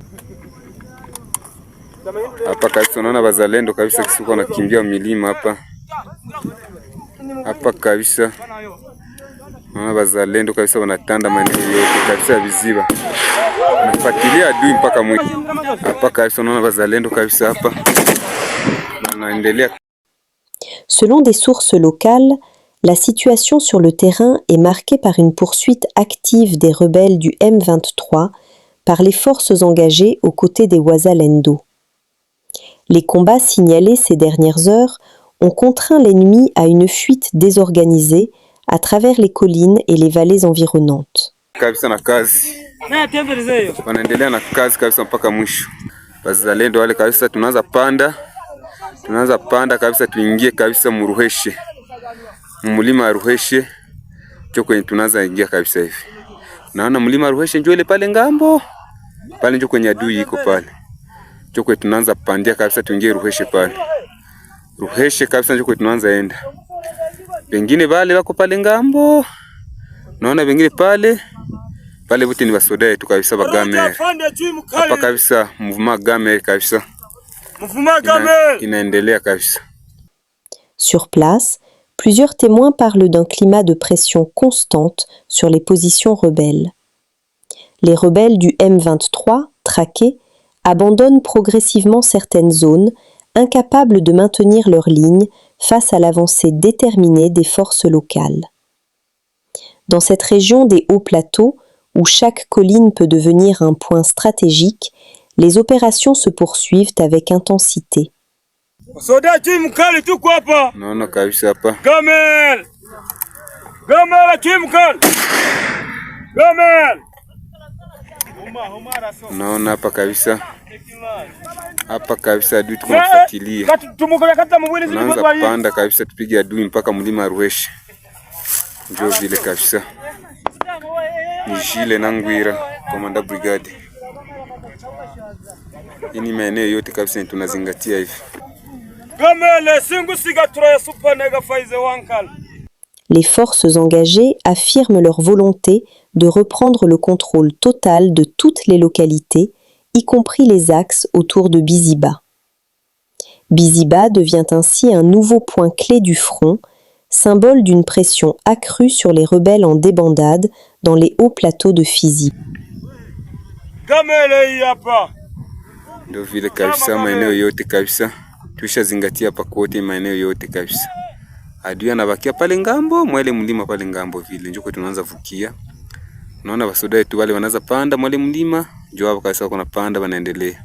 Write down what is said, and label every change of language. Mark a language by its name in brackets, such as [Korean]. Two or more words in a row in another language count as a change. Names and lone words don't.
[Swahili] Hapa kabisa naona wazalendo kabisa kisuko nakimbia milima hapa. Hapa kabisa. Wazalendo kabisa wanatanda maeneo yote kabisa Biziba. Nafuatilia adui mpaka mwisho. Hapa kabisa naona wazalendo kabisa hapa. Wanaendelea. [French] Selon des sources locales, la situation sur le terrain est marquée par une poursuite active des rebelles du M23 par les forces engagées aux côtés des Wazalendo. Les combats signalés ces dernières heures ont contraint l'ennemi à une fuite désorganisée à travers les collines et les vallées environnantes. [Swahili] Kabisa na kazi. Wanaendelea na kazi kabisa mpaka mwisho. Wazalendo wale kabisa tunaanza panda kabisa tuingie kabisa Muruheshe. Mlima Ruheshe ndio kwenye tunaanza ingia kabisa hivi. Naona mlima Ruheshe ndio ile pale ngambo. Pale ndio kwenye adui iko pale. Ndio kwenye tunaanza pandia kabisa tuingie Ruheshe pale. Ruheshe kabisa ndio kwenye tunaanza enda. Wengine wale wako pale ngambo. Naona wengine pale wote ni wasoda tu kabisa Bagamer. Hapa kabisa mouvement Gamer kabisa. Mouvement Gamer inaendelea kabisa. [French] Sur place, plusieurs témoins parlent d'un climat de pression constante sur les positions rebelles. Les rebelles du M23, traqués, abandonnent progressivement certaines zones, incapables de maintenir leur ligne face à l'avancée déterminée des forces locales. Dans cette région des hauts plateaux, où chaque colline peut devenir un point stratégique, les opérations se poursuivent avec intensité. [Swahili] Naona kabisa hapa. Naona hapa kabisa. Hapa kabisa adui tunafuatilia. Tunaanza panda kabisa tupige adui mpaka mlima Ruheshe. Ndio vile kabisa. Ni Jile Nangwira, komanda brigade. Ini maeneo yote kabisa tunazingatia hivi. [French] Les forces engagées affirment leur volonté de reprendre le contrôle total de toutes les localités, y compris les axes autour de Biziba. Biziba devient ainsi un nouveau point clé du front, symbole d'une pression accrue sur les rebelles en débandade dans les hauts plateaux de Fizi. [Swahili] Ndio vile kabisa maeneo yote kabisa tushazingatia hapa kote maeneo yote kabisa. Adui anabakia pale ngambo, mwele mlima pale ngambo vile njoo tunaanza vukia. Unaona wasoda wetu wale wanaanza panda mwele mlima, njoo hapo kabisa kuna panda wanaendelea.